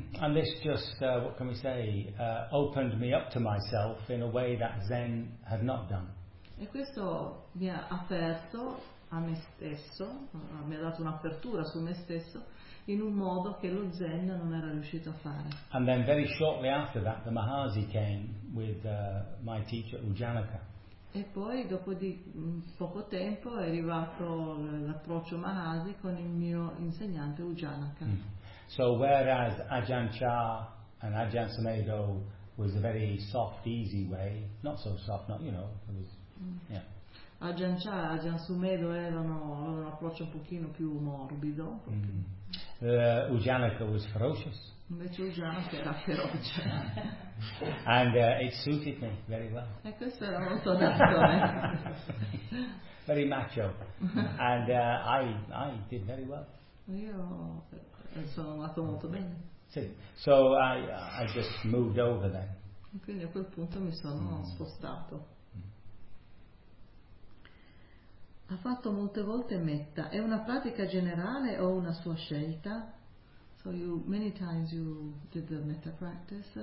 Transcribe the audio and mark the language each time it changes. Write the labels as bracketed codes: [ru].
[en] And this just, what can we say, opened me up to myself in a way that Zen had not done. [it] E questo mi ha aperto a me stesso, mi ha dato un'apertura su me stesso, in un modo che lo Zen non era riuscito a fare. [en] And then very shortly after that the Mahasi came with my teacher Ujjanaka. [it] E poi dopo di poco tempo è arrivato l'approccio Mahasi con il mio insegnante Ujjanaka. [en] So whereas Ajahn Chah and Ajahn Sumedho was a very soft, easy way, not so soft, not, you know, it was, yeah. [it] Ajahn Chah, Ajahn Sumedho erano un approccio un pochino più morbido. [en] Ujjanaka was ferocious. [it] Invece Ujjanaka era feroce. [en] And it suited me very well. [it] E questo era molto adatto. [en] Very macho. And I did very well. [it] Io sono andato molto bene. [en] Sì. So I just moved over then. [it] Quindi a quel punto mi sono spostato. Ha fatto molte volte metta. È una pratica generale o una sua scelta? [en] So you, many times you did the metta practice.